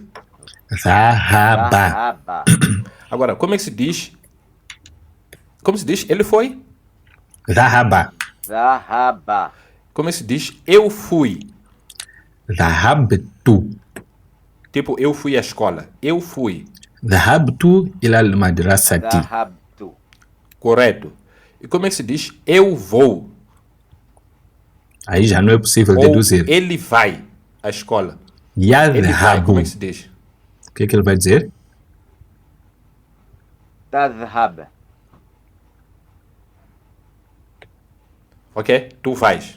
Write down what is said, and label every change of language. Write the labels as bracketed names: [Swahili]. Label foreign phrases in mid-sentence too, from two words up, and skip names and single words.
[Portuguese] Dhahaba. Dhahaba. Agora, como é que se diz? Como se diz? Ele foi? Dhahaba. Dhahaba. Como é que se diz? Eu fui. Dhahabtu. Tipo, eu fui à escola. Eu fui. [Arabic] ذهبت إلى المدرسة. [Portuguese] Dhahabtu. Correto. E como é que se diz? Eu vou. Aí já não é possível Ou deduzir. ele vai à escola. Ele vai. Yadhabu. Como é que se diz? O que ele vai dizer? Tadhhab. Ok? Tu vais.